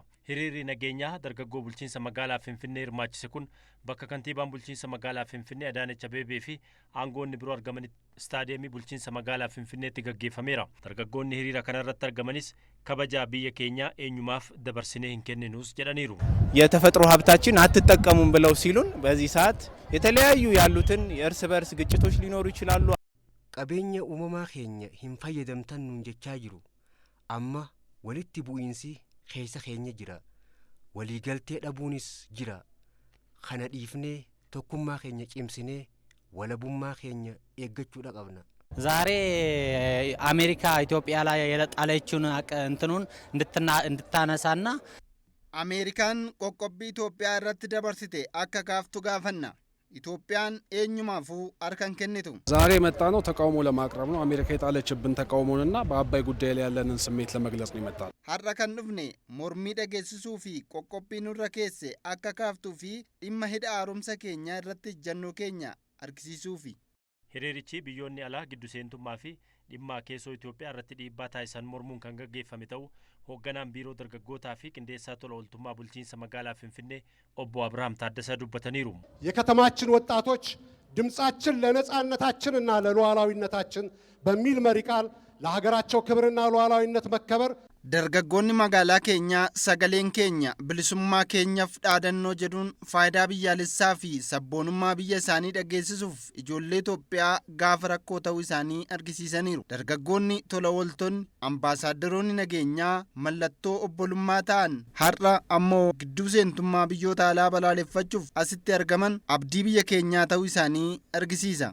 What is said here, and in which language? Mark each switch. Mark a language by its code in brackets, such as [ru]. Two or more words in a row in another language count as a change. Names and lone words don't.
[om] Hiriirri nageenyaa dargaggoo bulchiinsa magaalaa Finfinnee hirmaachise kun bakka kantiibaan bulchiinsa magaalaa Finfinnee Adaanech Abeebee fi aangoonni biroo argamanitti istaadiyeemii bulchiinsa magaalaa Finfinneetti gaggeeffameera. Dargaggoonni hiriira kanarratti argamanis kabajaa biyya keenya eenyumaaf dabarsinee hin kenninuus jedhaniiru. [am] የተፈጥሮ ሀብታችን አትጠቀሙም ብለው ሲሉን በዚህ ሰዓት የተለያዩ ያሉትን የእርስ በርስ ግጭቶች ሊኖሩ ይችላሉ። [om] qabeenya uumamaa keenya hin fayyadamtan nuun jechaa jiru. Amma walitti bu'iinsi keessa keenya jira. Waliigaltee dhabuunis jira. Kana dhiifnee tokkummaa keenya cimsinee walabummaa keenya eeggachuudha qabna. [am] ዛሬ አሜሪካ ኢትዮጵያ ላይ የጣለችውን እንትኑን እንድታነሳና [om] Ameerikaan qoqqobbii Itoophiyaa irratti dabarsite akka kaaftu gaafanna. ኢትዮጵያን eenyumaaf harkan kennitu [am] ዛሬ መጣ ነው ተቃውሞ ለማቅረብ ነው። አሜሪካ የጣለችብን ተቃውሞንና በአባይ ጉዳይ ላይ ያለንን ስሜት ለመግለጽ ነው የመጣው። [om] har'a kan dhufne mormii dhageessisuu fi qoqqobbii nurra keesse akka kaaftuu fi dhimma hidha haaromsa keenya irratti ejjannoo keenya argisiisuufi. Hiriirichi biyyoonni alaa giddu seentummaa fi dhimma keessoo Itoophiyaa irratti dhiibbaa taasisan mormuun kan gaggeeffame ta'uu hoogganaan biiroo dargaggootaa fi qindeessaa tola ooltummaa bulchiinsa magaalaa Finfinnee obbo Abrahaam Taaddasaa dubbataniiru. [am] የከተማችን ወጣቶች ድምጻችን ለነጻነታችንና ለሉዓላዊነታችን በሚል መሪ ቃል ለሀገራቸው ክብርና ሉዓላዊነት መከበር [om] dargaggoonni magaalaa keenya sagaleen keenya bilisummaa keenyaaf dhaadannoo jedhuun faayidaa biyyaalessaa fi sabboonummaa biyya isaanii dhageessisuuf ijoollee Itoophiyaa gaafa rakkoo ta'uu isaanii argisiisaniiru. Dargaggoonni tola ooltonni ambaasaaddoroonni nageenyaa mallattoo obbolummaa ta'an har'a ammoo gidduu seentummaa biyyoota alaa balaaleffachuuf asitti argaman abdii biyya keenyaa ta'uu isaanii argisiisa.